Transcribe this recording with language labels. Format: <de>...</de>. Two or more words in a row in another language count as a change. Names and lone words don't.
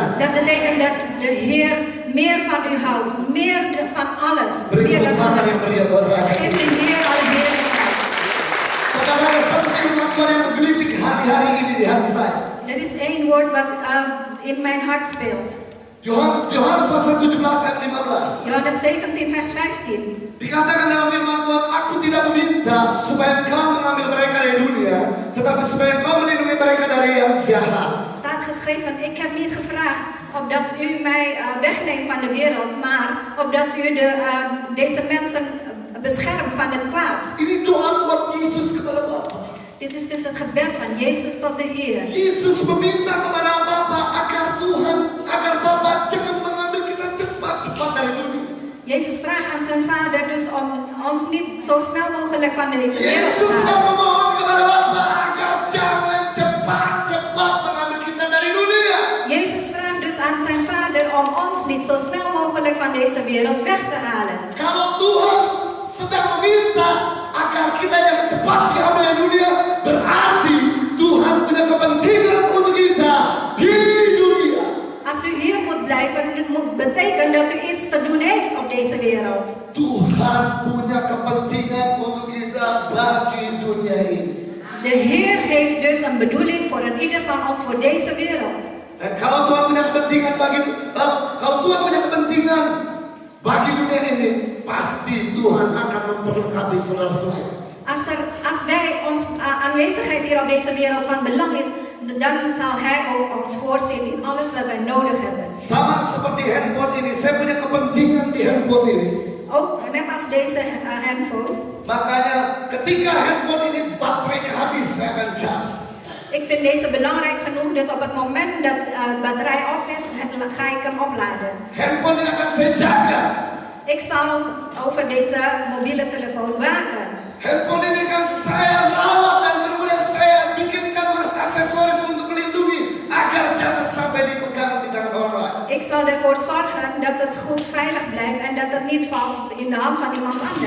<nl>Dat betekent dat de Heer meer van u houdt, meer van alles.</nl> <id>Beri</id> <nl>Meer dan</nl> <id>tepuk tangan yang</id> <nl>alles.</nl> <id>meriah buat rakyat.</id> <nl>Geef de Heer alle heerlijkheid.</nl> <id>Saudara, ada satu firman Tuhan yang menggelitik hari-hari ini di hati saya.</id> <nl>Er is één woord wat in mijn hart speelt.</nl> <id>Yohanes pasal 17 ayat 15.</id> <nl>Johannes 17 vers 15.</nl> <id>Dikatakan dalam firman Tuhan, aku tidak meminta supaya engkau mengambil mereka dari dunia, tetapi supaya engkau melindungi mereka dari yang jahat.</id> <nl>Staat geschreven, ik heb niet gevraagd opdat u mij wegneemt van de wereld, maar opdat u deze mensen beschermt van het kwaad.</nl> <id>Ini doa Tuhan Yesus kepada Bapa.</id> <nl>Dit is dus het gebed van Jezus tot de Heer.</nl> <id>Yesus meminta kepada Bapa agar Tuhan, agar Bapa jangan mengambil kita cepat-cepat dari dunia.</id> <nl>Jezus vraagt aan zijn vader dus om ons niet zo snel mogelijk van deze wereld</nl> <id>Yesus</id> <nl>te</nl> <id>dan</id> <nl>halen.</nl> <id>memohon kepada Bapa agar jangan cepat-cepat mengambil kita dari dunia.</id> <nl>Jezus vraagt dus aan zijn vader om ons niet zo snel mogelijk van deze wereld weg te halen.</nl> <id>Kalau Tuhan sedang meminta agar kita yang cepat diambil dari dunia, berarti Tuhan punya kepentingan untuk kita di dunia.</id> <nl>Als u hier moet blijven, moet betekenen dat u iets te doen heeft op deze wereld.</nl> <id>Tuhan punya kepentingan untuk kita bagi dunia ini.</id> <nl>De Heer heeft dus een bedoeling voor een ieder van ons voor deze wereld.</nl> <id>Dan kalau Tuhan punya kepentingan bagi dunia ini, pasti Tuhan akan memperlengkapi saudara-saudara.</id> <nl>Als wij ons aanwezigheid hier op deze wereld van belang is, dan zal Hij ook ons voorzien in alles wat wij nodig hebben.</nl> <id>Sama seperti handphone ini, saya punya kepentingan di handphone ini.</id> <nl>Ook net als deze handphone.</nl> <id>Makanya ketika handphone ini baterainya habis, saya akan charge.</id> <nl>Ik vind deze belangrijk genoeg, dus op het moment dat de batterij op is, ga ik hem opladen.</nl> <id>Handphone ini akan saya jaga.</id> <nl>Ik zal over deze mobiele telefoon waken.</nl> <id>Handphone ini kan saya rawat dan kemudian saya bikinkan aksesoris untuk melindungi agar jangan sampai dipegang di tangan orang lain.</id> <nl>Ik zal ervoor zorgen dat het goed veilig blijft en dat het niet valt in de hand van iemand anders.</nl>